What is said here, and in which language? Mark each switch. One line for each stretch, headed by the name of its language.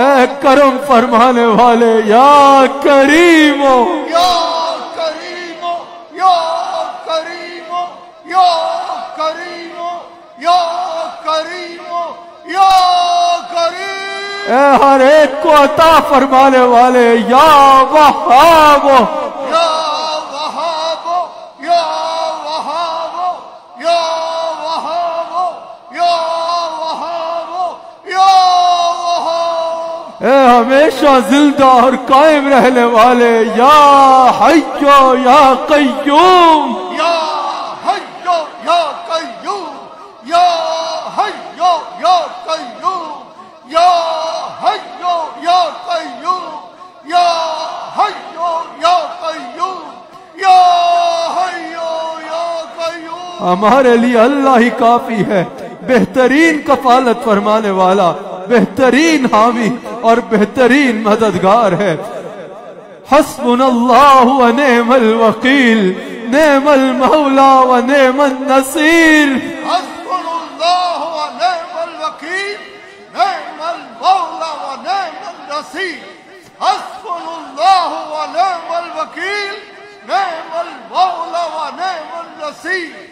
Urdu: اے کرم فرمانے والے
Arabic: یا کریمو یا کریمو یا کریمو یا کریمو یا کریمو یا کریم.
Urdu: اے ہر ایک کو عطا فرمانے والے
Arabic: یا وہابو یا وہابو یا وہابو یا وہابو یا وہابو یا وہابو.
Urdu: اے ہمیشہ زندہ اور قائم رہنے والے
Arabic: یا حیو یا قیوم یا حیو یا قیوم یا حیو یا قیوم یا حیو یا قیوم یا حیو یا قیوم یا حیو یا قیوم.
Urdu: ہمارے لیے اللہ ہی کافی ہے، بہترین کفالت فرمانے والا، بہترین حامی اور بہترین مددگار ہے.
Arabic: حسبنا اللہ و نعم الوکیل، نعم المولا و نعم النصیر. حسبنا اللہ و نعم الوکیل نعم المولا و نعم النصیر. حسبنا اللہ و نعم الوکیل نعم المولا و نعم النصیر.